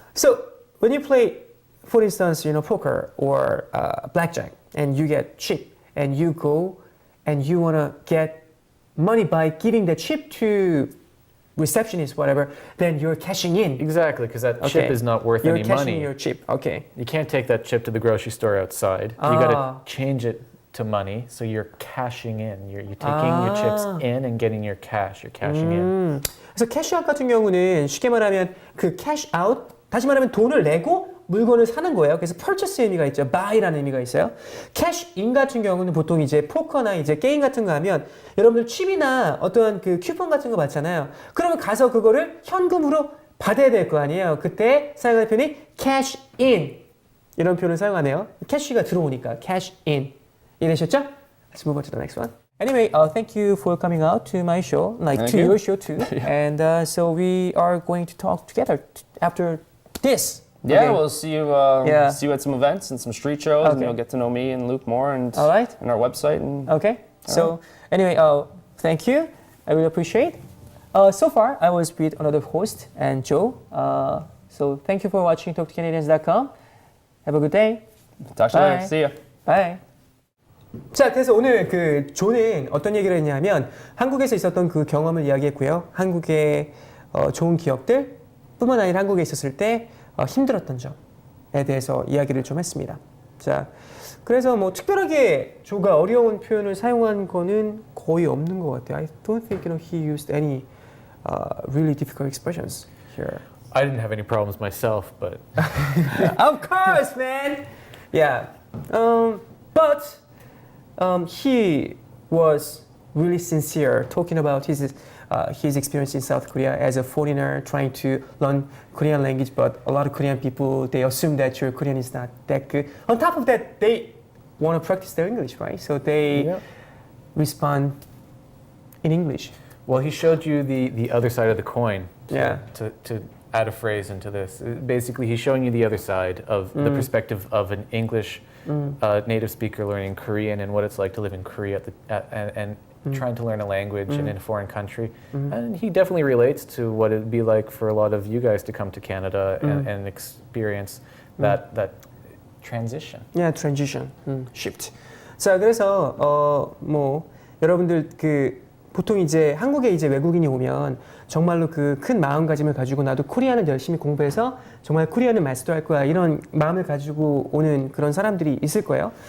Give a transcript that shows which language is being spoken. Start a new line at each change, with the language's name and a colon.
English: So when you play, for instance, poker or blackjack, and you get chip, and you go and you want to get money by giving the chip to receptionist, whatever, then you're cashing in. Exactly, because that chip is not worth any money. You're cashing your chip, okay. You can't take that chip to the grocery store outside. You got to change it to money, so you're cashing in. You're taking your chips in and getting your cash. You're cashing in.
Korean: 그래서 캐시아웃 같은 경우는 쉽게 말하면 그 캐시 아웃, 다시 말하면 돈을 내고 물건을 사는 거예요. 그래서 purchase 의미가 있죠. buy라는 의미가 있어요. cash in 같은 경우는 보통 이제 포커나 이제 게임 같은 거 하면 여러분들 칩이나 어떠한 그 쿠폰 같은 거 받잖아요. 그러면 가서 그거를 현금으로 받아야 될 거 아니에요. 그때 사용하는 표현이 cash in 이런 표현을 사용하네요. 캐시가 들어오니까 cash in. 이해되셨죠?
English: Let's move on to the next one. Anyway, thank you for coming out to my show, your show too. And so we are going to talk together after this. Yeah, Okay. we'll see you. See you at some events and some street shows, and you'll get to know me and Luke more, and All right. and our website. And Okay. So anyway, thank you. I really appreciate. So far, I was with another host and Joe. So thank you for watching TalkToCanadians.com. Have a good day. talk to you Bye. later. See ya. Bye.
Korean: 자, 그래서 오늘 그 조는 어떤 얘기를 했냐면 한국에서 있었던 그 경험을 이야기했고요. 한국의 좋은 기억들 뿐만 아니라 한국에 있었을 때 힘들었던 점에 대해서 이야기를 좀 했습니다. 자, 그래서 뭐 특별하게 조가 어려운 표현을 사용한 거는 거의 없는 것 같아요.
English: I don't think he used any really difficult expressions here. I didn't have any problems myself, but Of course, man. Yeah. But he was really sincere talking about his experience in South Korea as a foreigner trying to learn Korean language, but a lot of Korean people, they assume that your Korean is not that good. On top of that, they want to practice their English, right? So they respond in English. well, he showed you the other side of the coin. Yeah. To add a phrase into this, basically, he's showing you the other side of the perspective of an English native speaker learning Korean and what it's like to live in Korea and trying to learn a language in a foreign country. And he definitely relates to what it'd be like for a lot of you guys to come to Canada and experience that transition. Yeah, transition, shift.
Korean: 자, 그래서 뭐 여러분들 그 보통 이제 한국에 이제 외국인이 오면 정말로 그 큰 마음가짐을 가지고 나도 코리안을 열심히 공부해서 정말 코리안을 마스터할 거야 이런 마음을 가지고 오는 그런 사람들이 있을 거예요.